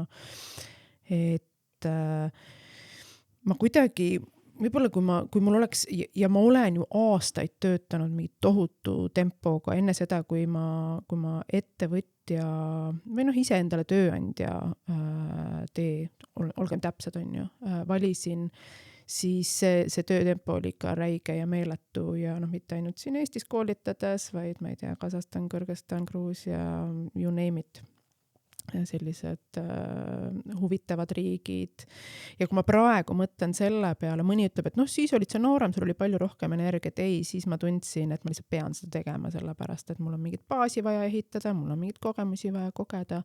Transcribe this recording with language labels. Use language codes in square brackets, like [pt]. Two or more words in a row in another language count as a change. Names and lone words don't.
[et] Et ma kuidagi, võib-olla kui mul oleks, ja ma olen ju aastaid töötanud mingi tohutu tempoga enne seda, kui ma ettevõtja või ise endale tööandja olgem täpsed on ju, valisin, siis see töötempo oli ikka räige ja meeletu ja mitte ainult siin Eestis koolitades, vaid ma ei tea, Kasahstan, Kõrgõzstan, Gruusia, [en] you name it. [et] Sellised huvitavad riigid. Ja kui ma praegu mõtlen selle peale, mõni ütleb, et siis olid sa noorem, sul oli palju rohkem energiat. Ei, siis ma tundsin, et ma lihtsalt pean seda tegema sellepärast, et mul on mingit baasi vaja ehitada, mul on mingit kogemusi vaja kogeda.